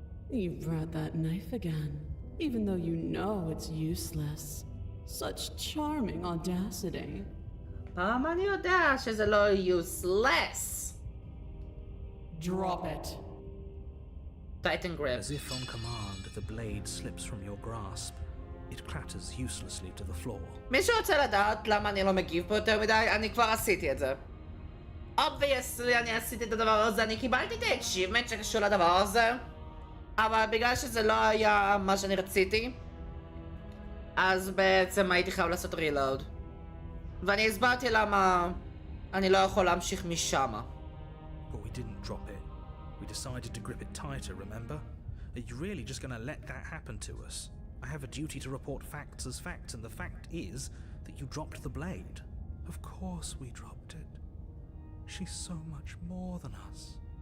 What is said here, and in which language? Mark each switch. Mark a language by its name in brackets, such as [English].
[English] You brought that knife again, even though you know it's useless. Such charming audacity. Pamanio Dash is a little useless. Drop it. Titan grip. As if on command, the blade slips from your grasp. It clatters uselessly to the floor. [Hebrew] מי שרוצה לדעת למה אני לא מגיב פה יותר מדי, אני כבר עשיתי את זה. [English] Obviously [Hebrew] אני עשיתי את הדבר הזה, אני קיבלתי את ה- [English] achievement [Hebrew] שקשור לדבר הזה, אבל בגלל שזה לא היה מה שאני רציתי, אז בעצם הייתי חייב לעשות [English] reload. [Hebrew] ואני הסברתי למה אני לא יכול להמשיך משם. [English] But we didn't drop it. We decided to grip it tighter, remember? Are you really just gonna let that happen to us? I have a duty to report facts as facts, and the fact is that you dropped the blade. Of course we dropped it. She's so much more than us.